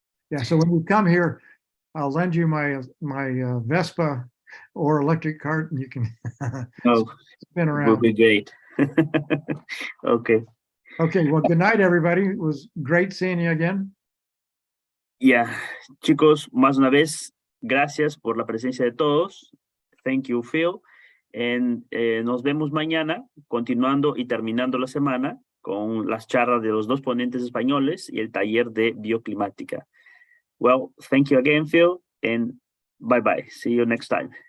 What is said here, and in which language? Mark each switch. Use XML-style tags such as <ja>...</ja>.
<en>Yeah, so when you come here, I'll lend you my Vespa or electric cart, and you can no, spin will around. be great. Okay. Okay, well, good night, everybody. It was great seeing you again.</en> <es>Ya, chicos, más una vez, gracias por la presencia de todos. Thank you, Phil. Nos vemos mañana, continuando y terminando la semana con las charlas de los dos ponentes españoles y el taller de bioclimática.</es> <en>Well, thank you again, Phil, and bye-bye. See you next time.</en>